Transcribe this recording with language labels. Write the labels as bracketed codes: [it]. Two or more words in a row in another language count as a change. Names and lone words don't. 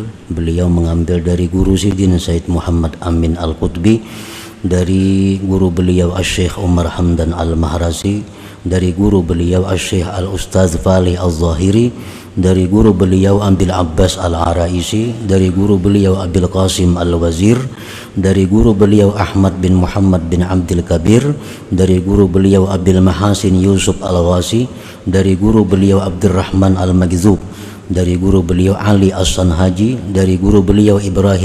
[id] Beliau mengambil dari guru Sidin Said Muhammad Amin Al-Qutbi, dari guru beliau Asy-Syaikh Umar Hamdan Al-Mahrasi, dari guru beliau Asy-Syaikh Al-Ustaz Fali Al-Zahiri, dari guru beliau Abil Abbas Al-Araisi, dari guru beliau Abil Qasim Al-Wazir, dari guru beliau Ahmad bin Muhammad bin Abdul Kabir, dari guru beliau Abil Mahasin Yusuf Al-Wasi, dari guru beliau Abdurrahman Al-Magzub, dari guru beliau Ali As-Sanhaji, dari guru beliau Ibrahim